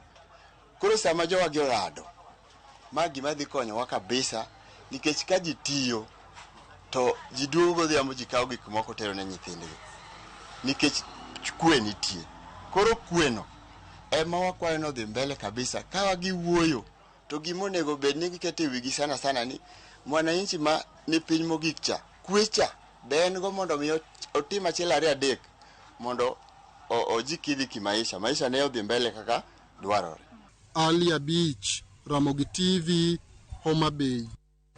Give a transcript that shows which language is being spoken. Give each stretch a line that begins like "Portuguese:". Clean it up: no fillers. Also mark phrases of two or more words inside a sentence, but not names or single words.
Luo (Kenya and Tanzania): Koro sama jowa gi orado ma gima dhi konyowa kabisa nikech ka ji tiyo to ji duogo godhiambo ji kawo gik moko tero ne nyithindgi nikech kwe nitie. Koro kweno ema wakwayo no dhi mbele kabisa ka wagi wuoyo to gimonego bed ni gikete wigi sana sana ni mwananchi ma ni piny mogik cha kwecha ben go mondo mi otim achiel ariyo adek mondo ojikidhi kimaisha maisha ne odhi mbele kaka dwarore. Ali Abich, Ramogi TV, Homa Bay.